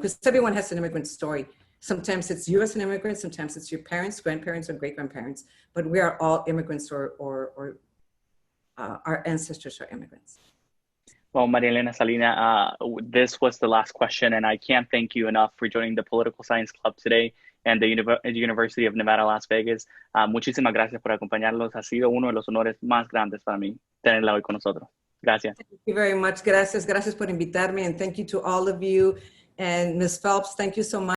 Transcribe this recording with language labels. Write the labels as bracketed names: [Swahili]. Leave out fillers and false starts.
[English] Because everyone has an immigrant story. Sometimes it's you as an immigrant, sometimes it's your parents, grandparents, or great-grandparents, but we are all immigrants or our ancestors are immigrants. Well, Maria Elena Salinas, this was the last question, and I can't thank you enough for joining the Political Science Club today and the University of Nevada, Las Vegas. [Spanish] Muchísimas gracias por acompañarnos. Ha sido uno de los honores más grandes para mí tenerla hoy con nosotros. Gracias. [English] Thank you very much. [Spanish] Gracias por invitarme, [English] and thank you to all of you. And Ms. Phelps, thank you so much.